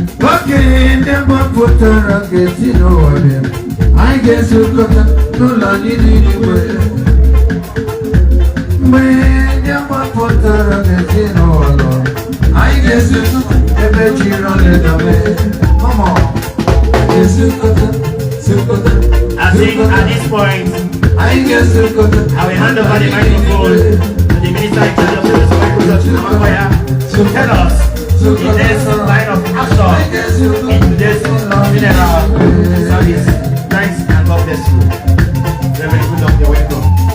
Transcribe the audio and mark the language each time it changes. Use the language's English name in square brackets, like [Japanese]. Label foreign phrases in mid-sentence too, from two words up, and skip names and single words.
[Igbo] Okenye ndị mba pụtara ga-esi n'ụwa bịa. Anyị ga-ezukọta n'ụlọ anyị dị n'igwe. Mgbe ndị mba pụtara ga-esi n'ụwa nọ, anyị ga-ezukọta ebe chi rọrọ ịdọbe. [English] Come on. [Igbo] Anyị ga-ezukọta, zukọta, [English] I think zukọta. at this point, [Igbo] Anyị ga-ezukọta. [English] I will hand over the microphone to the minister in charge of the Church of Makoya to tell us the next line of action in today's funeral service. Thanks and God bless you. Reverend Goodluck, you're welcome.